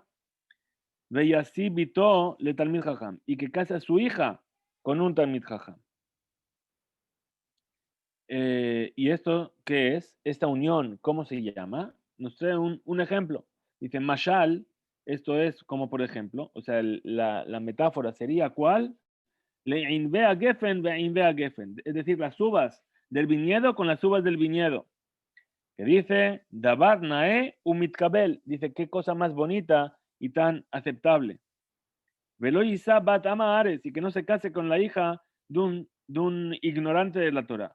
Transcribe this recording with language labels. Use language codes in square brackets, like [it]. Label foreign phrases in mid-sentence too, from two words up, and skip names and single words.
[he] וישיא בתו לתלמיד חכם, [es] y que case a su hija con un [he] תלמיד חכם. [es] ¿Y esto qué es? Esta unión, ¿cómo se llama? Nos trae un ejemplo. Dice, Mashal, esto es como por ejemplo, o sea, la metáfora sería ¿cuál? [he] לענבי הגפן, בענבי הגפן. [es] Es decir, las uvas del viñedo con las uvas del viñedo. Que dice, [he] דבר נאה ומתקבל. [es] Dice, qué cosa más bonita y tan aceptable. [he] ולא ישא בת עם הארץ, [es] y que no se case con la hija de un ignorante de la Torah.